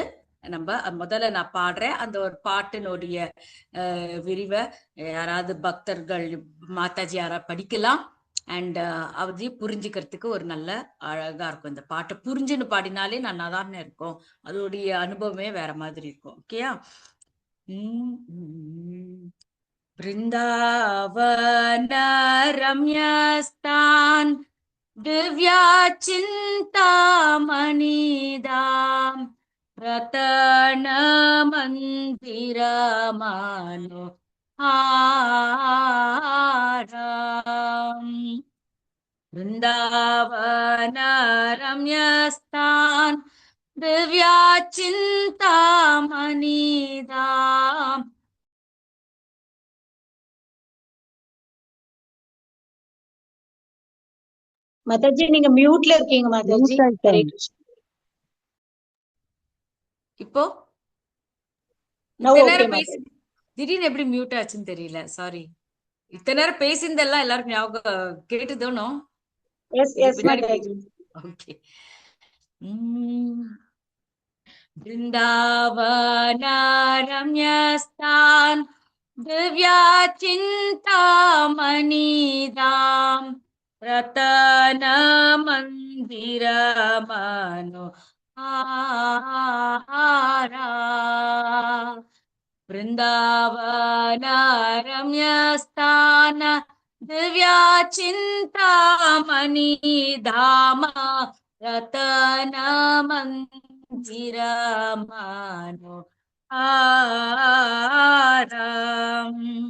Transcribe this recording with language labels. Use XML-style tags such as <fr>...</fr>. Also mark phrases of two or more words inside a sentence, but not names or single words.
<ta>நம்ம முதல்ல நான் பாடுறேன், அந்த ஒரு பாட்டினுடைய விரிவை யாராவது பக்தர்கள் மாதாஜி யாராவது படிக்கலாம். அண்ட் அவரையும் புரிஞ்சுக்கிறதுக்கு ஒரு நல்ல அழகா இருக்கும். இந்த பாட்டை புரிஞ்சுன்னு பாடினாலே நல்லா தானே இருக்கும், அதோடைய அனுபவமே வேற மாதிரி இருக்கும். ஓகேயா?</ta> <sa>वृन्दावन रम्यस्तान् दिव्या चिन्तामणिदाम् रतनमन्दिरान् मनोहारम् वृंदावन रम्यस्थान दिव्याचिन्तामणिधाम</sa> <ta>மாதாஜி நீங்க மியூட்ல இருக்கீங்க மாதாஜி. ஹரே கிருஷ்ணா. இப்போ Now இத்தனை okay, நேரம் மாதாஜி. திடீர்னு எப்படி மியூட் ஆச்சுன்னு தெரியல, சாரி. இத்தனை நேரம் பேசியிருந்தெல்லாம் எல்லாருக்கும் ஞாபகம் கேட்டுதோனோ?</ta> <en>Yes, yes,</en> <ta>பின்னாடி மாதாஜி. ஓகே.</ta> <sa>वृंदावन रम्यस्थान दिव्याचिन्तामणिधाम रतन मंदिर मनोहारा वृंदावन रम्यस्थान दिव्याचिन्तामणिधाम रतन मनोहारम्</sa>